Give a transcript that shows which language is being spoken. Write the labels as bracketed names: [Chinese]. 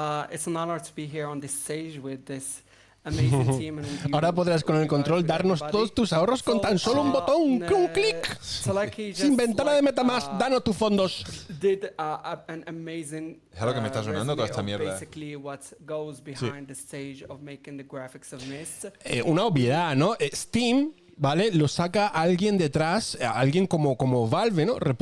[English] It's an honor to be here on this stage with this amazing team. And with you, [Spanish] Ahora podrás con el control darnos todos tus ahorros con tan solo un botón, un clic. Sin ventana de MetaMask, danos tus fondos. [English] Did an amazing [Spanish] Es lo que me está sonando toda esta mierda. [English] Basically what goes behind the stage of making the graphics of Myst. [Spanish] Una obviedad, ¿no? Steam, ¿vale? Lo saca alguien detrás, alguien como Valve, ¿no?